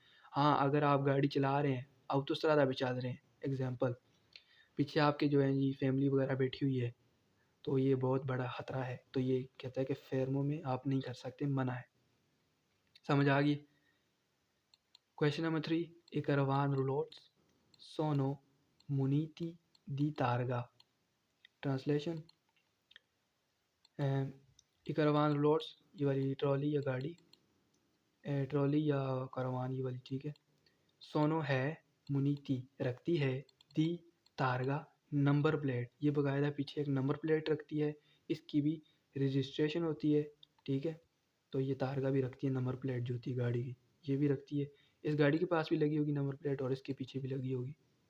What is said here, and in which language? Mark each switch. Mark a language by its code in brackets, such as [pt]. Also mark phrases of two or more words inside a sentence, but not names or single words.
[hi] हाँ, अगर आप गाड़ी चला रहे हैं, ऑटोस्ट्रादा पे चल रहे हैं, एग्जाम्पल, पीछे आपके जो है जी फैमिली वगैरह बैठी हुई है, तो ये बहुत बड़ा खतरा है, तो ये कहता है कि फेरमो में आप नहीं कर सकते, मना है। समझ आ गई? [en] question number [hi] 3, [it] i caravan roulots sono muniti di targa। [hi] ट्रांसलेशन, [it] i caravan roulots [hi] ये वाली ट्रॉली या गाड़ी, ट्रॉली या कारवान ये वाली, ठीक है, सोनो है, मुनीति रखती है, [it] di targa [en] number plate, [hi] ये बकायदा पीछे एक नंबर प्लेट रखती है, इसकी भी रजिस्ट्रेशन होती है। ठीक है, तो ये तारगा भी रखती है, [en] number plate [hi] जो होती है गाड़ी की, ये भी रखती है, इस गाड़ी के पास भी लगी होगी [en] number plate [hi] और इसके पीछे भी लगी होगी।